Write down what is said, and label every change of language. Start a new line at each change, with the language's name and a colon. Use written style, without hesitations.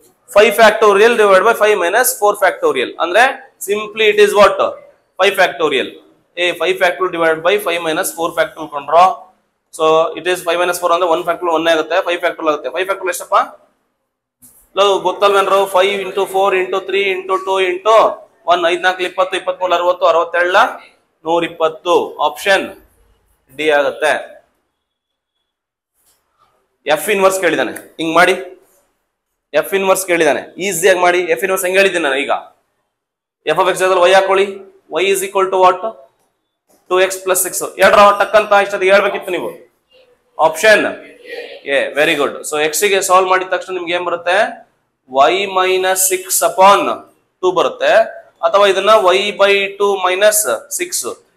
English: 5 factorial divided by 5 minus 4 factorial.
Kannada: ಅಂದ್ರೆ
English: simply it is what? 5 factorial. 5 factorial divided by 5 minus 4 factorial ಕೊಂಡ್ರೋ. So it is 5 minus 4
Kannada: ಅಂದ್ರೆ 1 factorial 1 ಆಗುತ್ತೆ. 5 factorial ಆಗುತ್ತೆ. 5 factorial ಎಷ್ಟಪ್ಪ?
English: ಗೊತ್ತಲ್ವೇನ್ರೋ? 5 into 4 into 3 into 2 into 1. 5 4 20 23 60 67 120.
Kannada: Option D ಆಗುತ್ತೆ. F inverse ಕೇಳಿದಾನೆ. ಹಿಂಗ್ ಮಾಡಿ. F inverse ಕೇಳಿದಾನೆ. ಈಸಿಯಾಗಿ ಮಾಡಿ. ಎಫ್ ಇನ್ವರ್ಸ್ ಹೆಂಗ್ ಹೇಳಿದ್ದೀನಿ ನಾನು ಈಗ? ಎಫ್ ಆಫ್ ಎಕ್ಸ್ y ಹಾಕೊಳ್ಳಿ.
English: y is equal to what?
Kannada: 2x plus 6. ಹೇಳ್ರ ಟಕ್ ಅಂತ ಇಷ್ಟೊತ್ತಿಗೆ ಹೇಳ್ಬೇಕಿತ್ತು ನೀವು. Option A. Very good. So X ಗೆ ಸಾಲ್ವ್ ಮಾಡಿದ ತಕ್ಷಣ ನಿಮ್ಗೆ ಏನ್ ಬರುತ್ತೆ?
English: y minus 6 upon 2 ಬರುತ್ತೆ. ಅಥವಾ ಇದನ್ನ y/2 minus 6.